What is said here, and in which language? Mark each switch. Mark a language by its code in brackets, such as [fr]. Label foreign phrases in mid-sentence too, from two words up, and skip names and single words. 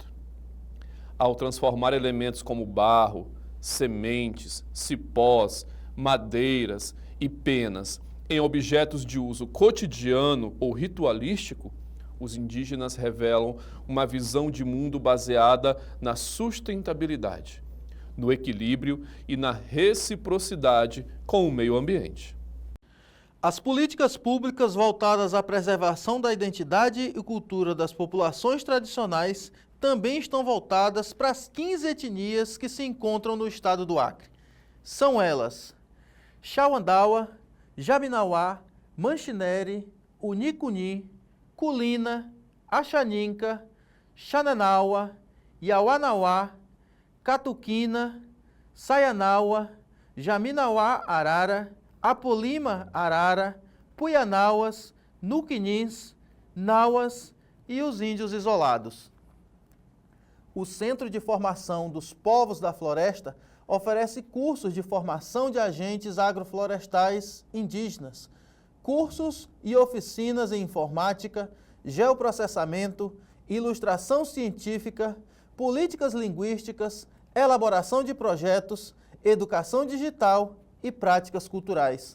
[pt] Ao transformar elementos como barro, sementes, cipós, madeiras e penas em objetos de uso cotidiano ou ritualístico, os indígenas revelam uma visão de mundo baseada na sustentabilidade, no equilíbrio e na reciprocidade com o meio ambiente. As políticas públicas voltadas à preservação da identidade e cultura das populações tradicionais também estão voltadas para as 15 etnias que se encontram no estado do Acre. São elas: Xauandaua, Jabinauá, Manchinere, Unicuni, Culina, Axaninca, Xananaua, Iauanauá, Catuquina, Saianaua, Jaminauá Arara, Apolima Arara, Puianauas, Nuquinins, Nauas e os índios isolados. O Centro de Formação dos Povos da Floresta oferece cursos de formação de agentes agroflorestais indígenas, cursos e oficinas em informática, geoprocessamento, ilustração científica, políticas linguísticas, elaboração de projetos, educação digital e práticas culturais.